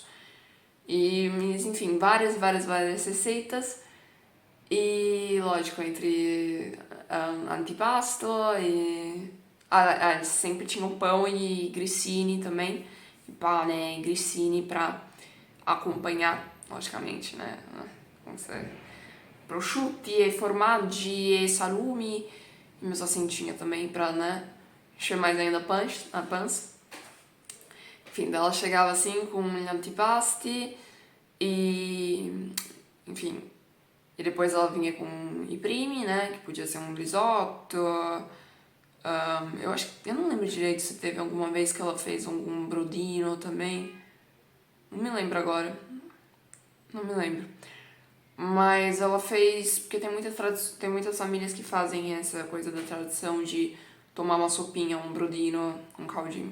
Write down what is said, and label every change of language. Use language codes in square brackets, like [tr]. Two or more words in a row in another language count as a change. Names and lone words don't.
[pt] Enfim, várias receitas. E, lógico, entre antipasto e... sempre tinha o pão e grissini também. E [it] pane e grissini [pt] pra acompanhar, logicamente, né? [it] Prosciutti e formaggi e salumi. [pt] E meu tinha também pra, né? Encher mais ainda a pança. Enfim, daí ela chegava assim com [it] gli antipasti [pt] e... Enfim, e depois ela vinha com [it] i primi, [pt] né? Que podia ser um risotto. Eu não lembro direito se teve alguma vez que ela fez algum brodino também. Não me lembro agora. Não me lembro. Mas ela fez, porque tem muitas famílias que fazem essa coisa da tradição de tomar uma sopinha, um brodino, um caldinho.